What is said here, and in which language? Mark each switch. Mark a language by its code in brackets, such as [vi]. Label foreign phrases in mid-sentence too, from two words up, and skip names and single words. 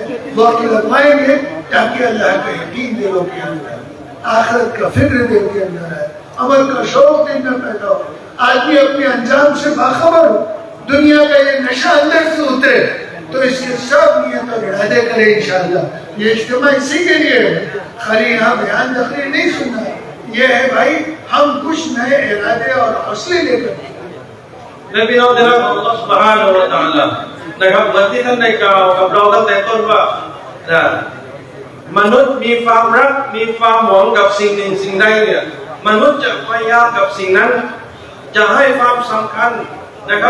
[hi] वक्त लगवाएंगे ताकि अल्लाह का यकीन दिलों के अंदर आखिरत का फिक्र दिल के अंदर है अमल का शौक दिल में पैदा हो आदमी अपने अंजाम से बाखबर हो दुनिया का ये नशा अंदर से उतरे तो इसके सब नियत और इरादे करें इंशाअल्लाह ये इज्तिमा इसी के लिए है खाली यहाँ बयान तकरीर नहीं सुनना ये है भाई हम कुछ नए इरादे और हौसले लेकर [th] และพี่น้องที่รักของอัลลอฮฺ [ar] سبحانه وتعالى [th] นะครับเหมือนที่ท่านได้กล่าวกับเราตั้งแต่ต้นว่ามนุษย์มีความรักมีความหวังกับสิ่งหนึ่งสิ่งใดเนี่ยมนุษย์จะพยายามกับสิ่งนั้นจะให้ความสำคัญนะครับ